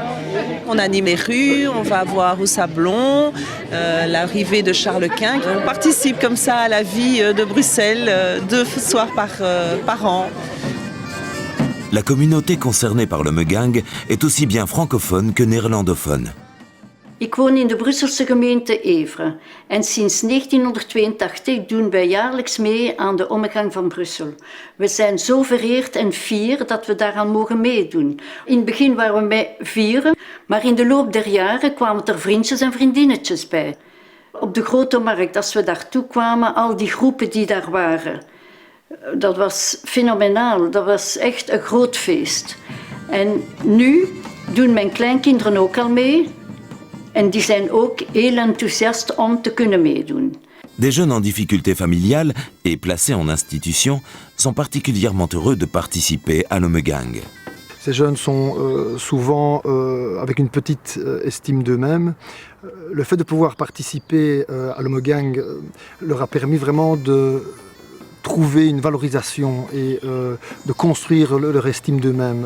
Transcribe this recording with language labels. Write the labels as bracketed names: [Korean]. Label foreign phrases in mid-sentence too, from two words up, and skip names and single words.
[French] On anime les rues, on va voir au Sablon, l'arrivée de Charles Quint. On participe comme ça à la vie de Bruxelles 2 soirs par an. La communauté concernée par le Megang est aussi bien francophone que néerlandophone. [Dutch] Ik woon in de Brusselse gemeente Evere en sinds 1982 doen wij jaarlijks mee aan de ommegang van Brussel. We zijn zo vereerd en fier dat we daaraan mogen meedoen. In het begin waren we met 4, maar in de loop der jaren kwamen er vriendjes en vriendinnetjes bij. Op de Grote Markt, als we daartoe kwamen, al die groepen die daar waren, dat was fenomenaal, dat was echt een groot feest. En nu doen mijn kleinkinderen ook al mee. En die zijn ook heel enthousiast om te kunnen meedoen. [French] Des jeunes en difficulté familiale et placés en institution sont particulièrement heureux de participer à l'Omegang. Ces jeunes sont souvent avec une petite estime d'eux-mêmes. Le fait de pouvoir participer à l'Omegang leur a permis vraiment de trouver une valorisation et de construire leur estime d'eux-mêmes.